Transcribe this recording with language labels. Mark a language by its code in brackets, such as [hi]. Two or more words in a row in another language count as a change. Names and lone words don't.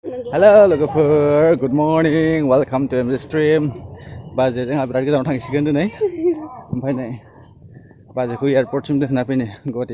[en] Hello logofer, good morning, welcome to the stream. [brx] Baje जोंहा बिराद गोजानाव थांसिगोन दिनै ओमफ्राय नै बाजेखौ एयारपर्टसिम दोनना फैनो गुवाहाटी